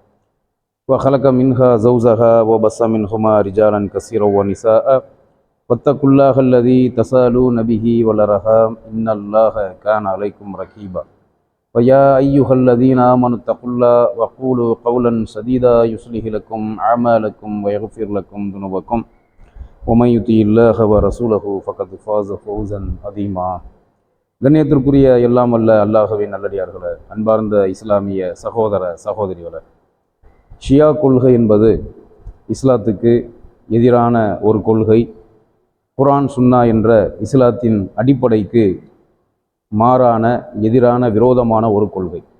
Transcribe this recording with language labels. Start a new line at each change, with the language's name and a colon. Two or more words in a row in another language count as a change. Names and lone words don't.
Arabic: وخلق منها زوجها وبث منهما رجالا كثيرا ونساء واتقوا الله الذي تساءلون به والأرحام إن الله كان عليكم رقيبا ويا أيها الذين آمنوا اتقوا الله وقولوا قولا سديدا يصلح لكم أعمالكم ويغفر لكم ذنوبكم ومن يطع الله ورسوله فقد فاز فوزا عظيما.
Tamil: கண்ணியத்திற்குரிய எல்லாம் அல்ல அல்லாஹ்வின் நல்லடியார்களே, அன்பார்ந்த இஸ்லாமிய சகோதர சகோதரிகளே, ஷியா கொள்கை என்பது இஸ்லாத்துக்கு எதிரான ஒரு கொள்கை. குர்ஆன் சுன்னா என்ற இஸ்லாத்தின் அடிப்படைக்கு மாறான எதிரான விரோதமான ஒரு கொள்கை.